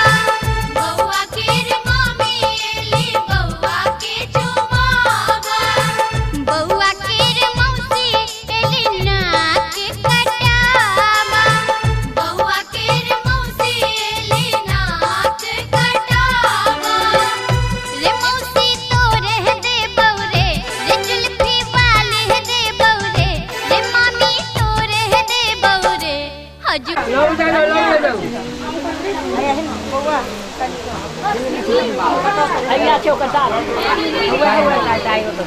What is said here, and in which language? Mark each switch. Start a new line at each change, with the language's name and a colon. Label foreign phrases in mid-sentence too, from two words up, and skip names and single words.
Maithili: बउआ केर मामी एली बउआ के चुमावा। बउआ केर मौसी एली नाक कटावा। बउआ केर मौसी एली नाक कटावा। रे मौसी तोरे दे बउरे रे जुल्फी वाले दे बउरे रे मामी तोरे दे बउरे। हज
Malay: Ayah cakap kata, awak tak tahu tu.